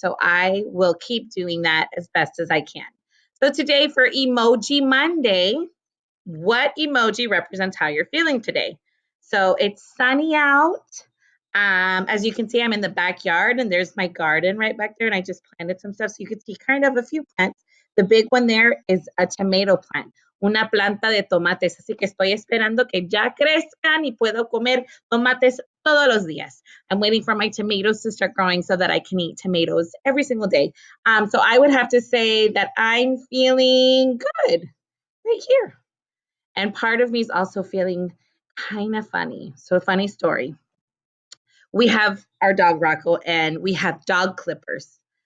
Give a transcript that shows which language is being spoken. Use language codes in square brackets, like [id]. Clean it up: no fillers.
[en] So I will keep doing that as best as I can. So today for Emoji Monday, what emoji represents how you're feeling today? So it's sunny out. As you can see, I'm in the backyard and there's my garden right back there, and I just planted some stuff. So you can see kind of a few plants. The big one there is a tomato plant, [es] una planta de tomates. Así que estoy esperando que ya crezcan y puedo comer tomates todos los días. [en] I'm waiting for my tomatoes to start growing so that I can eat tomatoes every single day. So I would have to say that I'm feeling good right here. And part of me is also feeling kind of funny. So, a funny story. We have our dog Rocco and we have dog clippers.